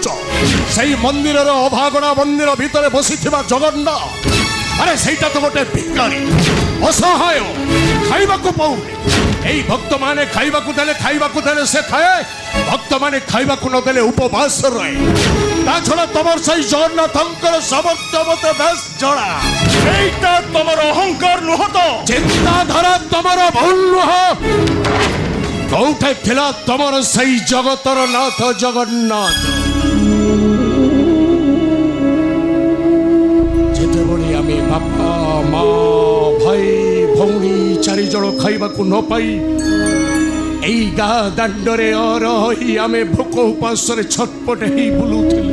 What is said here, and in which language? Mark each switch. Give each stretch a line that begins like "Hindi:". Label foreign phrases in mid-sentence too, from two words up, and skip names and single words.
Odia: ସେଇ ମନ୍ଦିରର ଅଭାଗଣା ମନ୍ଦିର ଭିତରେ ବସିଥିବା ଜଗନ୍ନାଥ, ଆରେ ସେଇଟା ତ ଗୋଟେ ଭିକାରୀ, ଅସହାୟ, ଖାଇବାକୁ ପାଉନି। ଏଇ ଭକ୍ତମାନେ ଖାଇବାକୁ ଦେଲେ ସେ ଖାଏ, ଭକ୍ତମାନେ ଖାଇବାକୁ ନଦେଲେ ଉପବାସ ରହେ। ତା ଛଡା ତମର ସେଇ ଜଗନ୍ନାଥଙ୍କର ସାମର୍ଥ୍ୟ ମତେ ବେଶ ଜଣା। ଏଇଟା ତମର ଅହଂକାର ନୁହଁ ତ? ଚିନ୍ତାଧାରା ତମର ଭୁଲ ନୁହଁ। କୋଉଠି ଥିଲା ତମର ସେଇ ଜଗତର ନାଥ ଜଗନ୍ନାଥ? ଯେତେବେଳେ ଆମେ ବାପା ମା ଭାଇ ଭଉଣୀ 4 ଜଣ ଖାଇବାକୁ ନ ପାଇ ଏଇ ଗାଁ ଦାଣ୍ଡରେ ଅରହି ଆମେ ଭୋକ ଉପାସରେ ଛଟପଟ ହେଇ ବୁଲୁଥିଲୁ।